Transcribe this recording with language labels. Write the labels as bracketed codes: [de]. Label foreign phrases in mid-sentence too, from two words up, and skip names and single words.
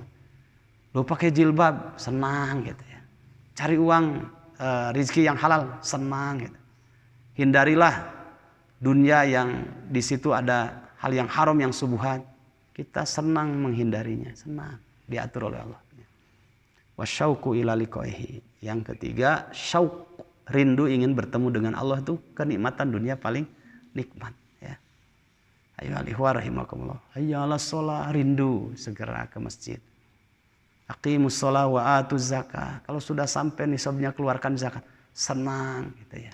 [id] Lu pakai jilbab, senang gitu, ya. Cari uang, rizki yang halal, senang gitu. Hindarilah dunia yang di situ ada hal yang haram, yang subuhat. Kita senang menghindarinya, senang diatur oleh Allah. [ar] والشوق إلى لقائه. [id] Yang ketiga, syauq, rindu ingin bertemu dengan Allah, itu kenikmatan dunia paling nikmat, ya. Ayo [ar] الإخوة رحمكم الله. حي على الصلاة, [id] rindu segera ke masjid. [ar] أقيموا الصلاة وآتوا الزكاة. [id] Kalau sudah sampai nisabnya keluarkan zakat, senang gitu, ya.